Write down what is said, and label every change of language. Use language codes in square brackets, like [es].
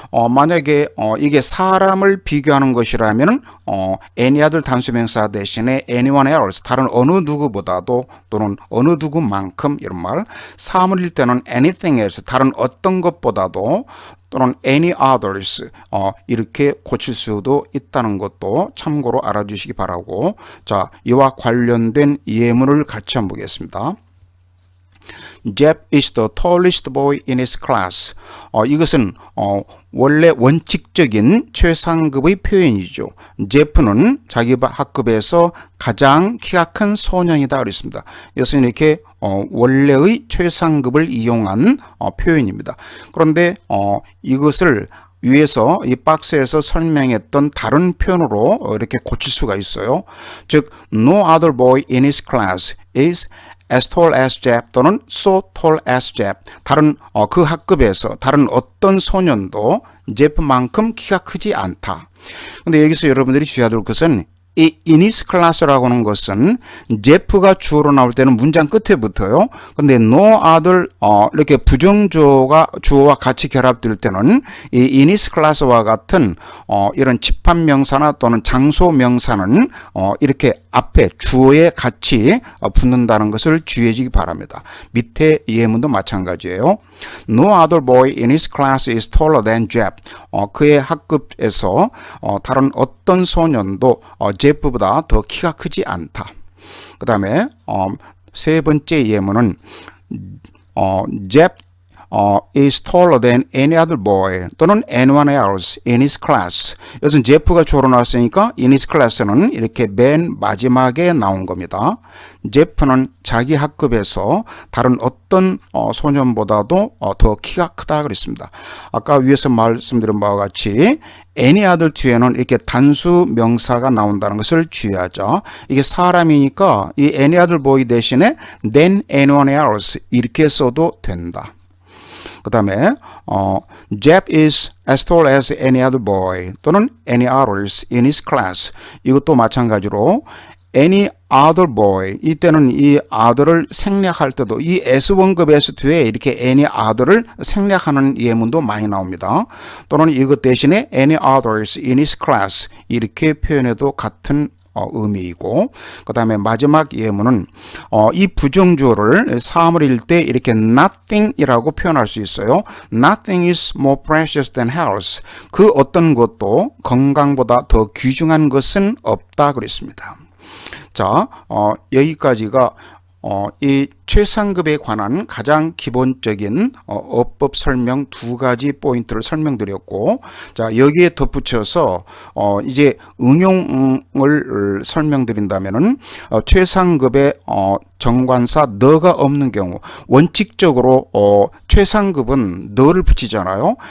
[ko] 만약에 이게 사람을 비교하는 것이라면 [en] any other [ko] 단수명사 대신에 [en] anyone else, [ko] 다른 어느 누구보다도 또는 어느 누구만큼 이런 말, 사물일 때는 [en] anything else, [ko] 다른 어떤 것보다도 또는 [en] any others [ko] 이렇게 고칠 수도 있다는 것도 참고로 알아주시기 바라고, 자, 이와 관련된 예문을 같이 한번 보겠습니다. [en] Jeff is the tallest boy in his class. [ko] 이것은 원래 원칙적인 최상급의 표현이죠. 제프는 자기 학급에서 가장 키가 큰 소년이다 그랬습니다. 이것은 이렇게 원래의 최상급을 이용한 표현입니다. 그런데 이것을 위에서 이 박스에서 설명했던 다른 표현으로 이렇게 고칠 수가 있어요. 즉, [en] no other boy in his class is as tall as Jeff [ko] 또는 [en] so tall as Jeff. [ko] 다른 그 학급에서 다른 어떤 소년도 제프만큼 키가 크지 않다. 근데 여기서 여러분들이 주의해야 될 것은 이 [en] in his class [ko] 라고 하는 것은 제프가 주어로 나올 때는 문장 끝에 붙어요. 근데 [en] no other [ko] 이렇게 부정주어가 주어와 같이 결합될 때는 이 [en] in his class [ko] 와 같은 이런 집합명사나 또는 장소명사는 이렇게 앞에 주어에 같이 붙는다는 것을 주의하시기 바랍니다. 밑에 예문도 마찬가지예요. [en] No other boy in his class is taller than Jeff. [ko] 그의 학급에서 다른 어떤 소년도 제프보다 더 키가 크지 않다. 그 다음에 세 번째 예문은 [en] Jeff is taller than any other boy [ko] 또는 [en] anyone else in his class. [ko] 이것은 제프가 주어로 나왔으니까 in his class는 이렇게 맨 마지막에 나온 겁니다. 제프는 자기 학급에서 다른 어떤 소년보다도 더 키가 크다 그랬습니다. 아까 위에서 말씀드린 바와 같이 [en] any other [ko] 뒤에는 이렇게 단수 명사가 나온다는 것을 주의하죠. 이게 사람이니까 이 [en] any other boy [ko] 대신에 [en] than anyone else [ko] 이렇게 써도 된다. 그 다음에 [en] Jeff is as tall as any other boy [ko] 또는 [en] any others in his class. [ko] 이것도 마찬가지로 [en] any other boy, [ko] 이때는 이 other를 생략할 때도 이 S1급 S 뒤에 이렇게 [en] any other [ko] 를 생략하는 예문도 많이 나옵니다. 또는 이것 대신에 [en] any others in his class [ko] 이렇게 표현해도 같은 의미이고, 그 다음에 마지막 예문은 이 부정주어를 사물일 때 이렇게 nothing이라고 표현할 수 있어요. [en] Nothing is more precious than health. [ko] 그 어떤 것도 건강보다 더 귀중한 것은 없다 그랬습니다. 자, 여기까지가 이 최상급에 관한 가장 기본적인 어법 설명 두 가지 포인트를 설명드렸고, 자, 여기에 덧붙여서 이제 응용을 설명드린다면은 최상급의 정관사 너가 없는 경우, 원칙적으로 최상급은 너를 붙이잖아요.